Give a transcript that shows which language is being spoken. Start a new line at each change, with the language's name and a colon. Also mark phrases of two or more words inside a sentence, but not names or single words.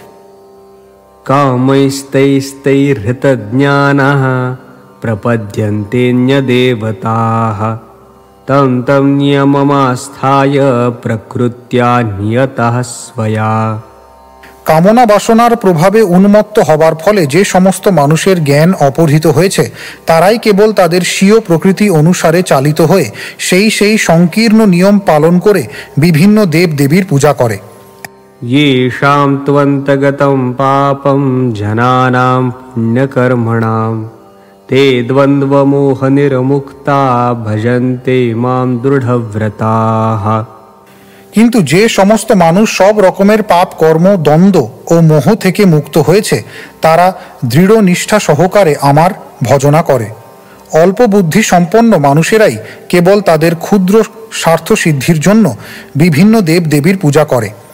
Sanskrit: কামৈস্তৈস্তৈর্হৃতজ্ঞানাঃ প্রপদ্যন্তেऽন্যদেবতাঃ তম তম নিয়মমাস্থায় প্রকৃত্য়া নিয়তঃ স্বয়া।
Bangla: কামনা বাসনার প্রভাবে উন্মত্ত হবার ফলে যে সমস্ত মানুষের জ্ঞান অপহৃত হয়েছে, তারাই কেবল তাদের স্বীয় প্রকৃতি অনুসারে চালিত হয়ে সেই সংকীর্ণ নিয়ম পালন করে বিভিন্ন দেব দেবীর পূজা করে।
Sanskrit: येषां त्वन्तगतं पापं जनानां पुण्यकर्मणां ते द्वन्द्वमोहनिर्मुक्ता भजन्ते मां दृढव्रताः।
Bangla: কিন্তু যে সমস্ত মানুষ সব রকমের পাপ কর্ম, দ্বন্দ্ব ও মোহ থেকে মুক্ত হয়েছে, তারা দৃঢ় নিষ্ঠা সহকারে আমার ভজনা করে। অল্প বুদ্ধি সম্পন্ন মানুষেরাই কেবল তাদের ক্ষুদ্র স্বার্থ সিদ্ধির জন্য বিভিন্ন দেব দেবীর পূজা করে।